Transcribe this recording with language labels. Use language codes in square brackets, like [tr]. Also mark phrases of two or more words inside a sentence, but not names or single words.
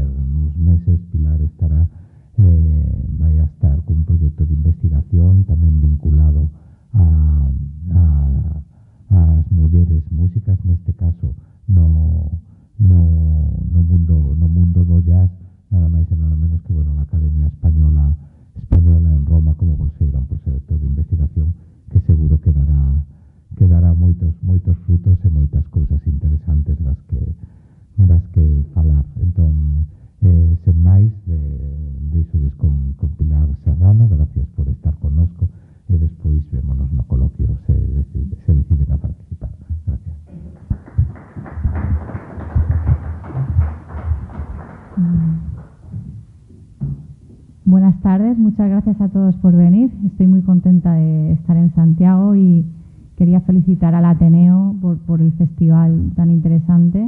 [gl] Nuns meses Pilar vai a estar cun proxecto de investigación tamén vinculado ás mulleres músicas, neste caso no mundo do jazz, nada máis e nada menos que na Academia Española en Roma, como bolseira, un proxecto de investigación que seguro que dará moitos frutos e moitas cousas interesantes das que falar. Entón, sen máis, deixolles con Pilar Serrano. Gracias por estar connosco e despois vémonos no coloquio se deciden a participar. Gracias. [es] Buenas tardes, muchas gracias a todos por venir. Estoy muy contenta de estar en Santiago y quería felicitar al Ateneo por el festival tan interesante.